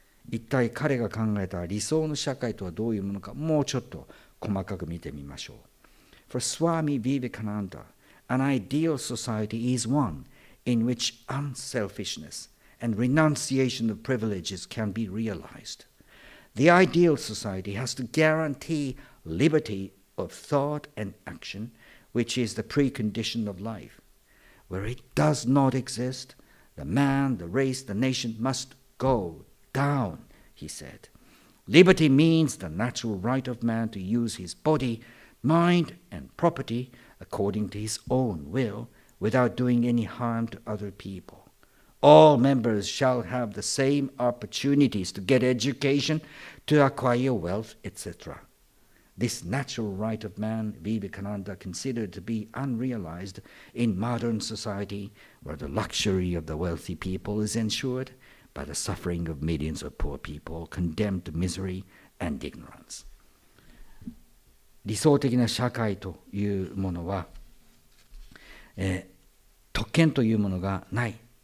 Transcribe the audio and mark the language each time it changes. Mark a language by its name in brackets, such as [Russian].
[Japanese] 一体彼が考えた理想の社会とはどういうものか、もうちょっと細かく見てみましょう。 [English] For Swami Vivekananda, an ideal society is one in which unselfishness and renunciation of privileges can be realized. The ideal society has to guarantee liberty of thought and action, which is the precondition of life. Where it does not exist, the man, the race, the nation must go down, he said. Liberty means the natural right of man to use his body, mind, and property according to his own will, without doing any harm to other people. All members shall have the same opportunities to get education, to acquire wealth, etc. This natural right of man, Vivekananda considered to be unrealized in modern society, where the luxury of the wealthy people is ensured by the suffering of millions of poor people condemned to misery and ignorance. [Japanese] 理想的な社会というものは、特権というものがない。